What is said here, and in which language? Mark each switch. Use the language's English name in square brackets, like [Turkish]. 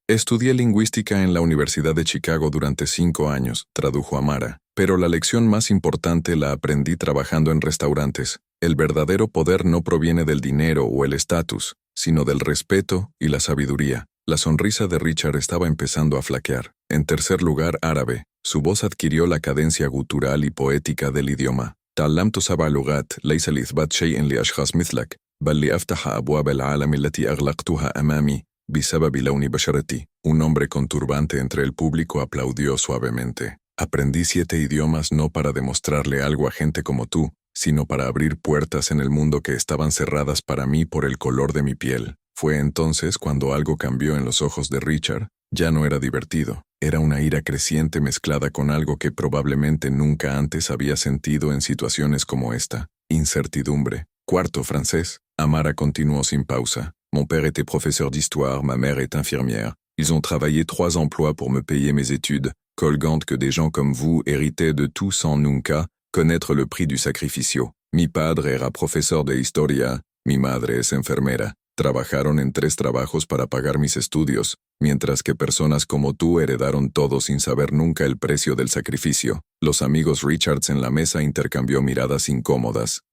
[Spanish] «Estudié lingüística en la Universidad de Chicago durante 5 años», tradujo Amara, «pero la lección más importante la aprendí trabajando en restaurantes. El verdadero poder no proviene del dinero o el estatus, sino del respeto y la sabiduría». La sonrisa de Richard estaba empezando a flaquear. En tercer lugar, árabe. Su voz adquirió la cadencia gutural y poética del idioma. [Arabic] «تعلمت 7 لغات ليس لإثبات شيء لأشخاص مثلك بل لأفتح أبواب العالم التي أغلقتها أمامي بسبب لون بشرتي». [Spanish] Un hombre con turbante entre el público aplaudió suavemente. «Aprendí 7 idiomas no para demostrarle algo a gente como tú, sino para abrir puertas en el mundo que estaban cerradas para mí por el color de mi piel». Fue entonces cuando algo cambió en los ojos de Richard. Ya no era divertido. Era una ira creciente mezclada con algo que probablemente nunca antes había sentido en situaciones como esta. Incertidumbre. Cuarto francés. Amara continuó sin pausa. [French] Mon père était professeur d'histoire, ma mère est infirmière. Ils ont travaillé 3 emplois pour me payer mes études, [Spanish] colgante [French] que des gens comme vous héritaient de tout sans [Spanish] nunca [French] connaître le prix du [Spanish] sacrificio. Mi padre era profesor de historia, mi madre es enfermera. Trabajaron en 3 trabajos para pagar mis estudios, mientras que personas como tú heredaron todo sin saber nunca el precio del sacrificio. Los amigos Richards en la mesa intercambió miradas incómodas.